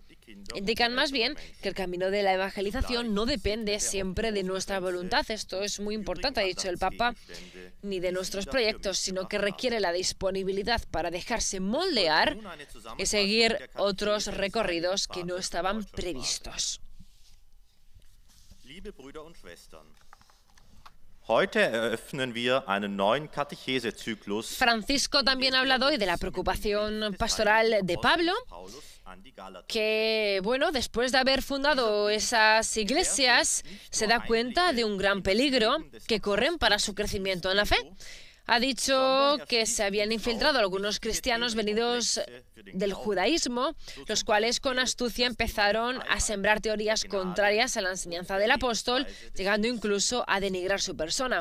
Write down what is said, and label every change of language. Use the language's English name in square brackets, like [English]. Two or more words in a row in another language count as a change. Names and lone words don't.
[Spanish] Indican más bien que el camino de la evangelización no depende siempre de nuestra voluntad. Esto es muy importante, ha dicho el Papa, ni de nuestros proyectos, sino que requiere la disponibilidad para dejarse moldear y seguir otros recorridos que no estaban previstos. [German] Heute eröffnen wir einen neuen Katechesezyklus. [Spanish] Francisco también ha hablado hoy de la preocupación pastoral de Pablo, que, bueno, después de haber fundado esas iglesias, se da cuenta de un gran peligro que corren para su crecimiento en la fe. Ha dicho que se habían infiltrado algunos cristianos venidos del judaísmo, los cuales con astucia empezaron a sembrar teorías contrarias a la enseñanza del apóstol, llegando incluso a denigrar su persona.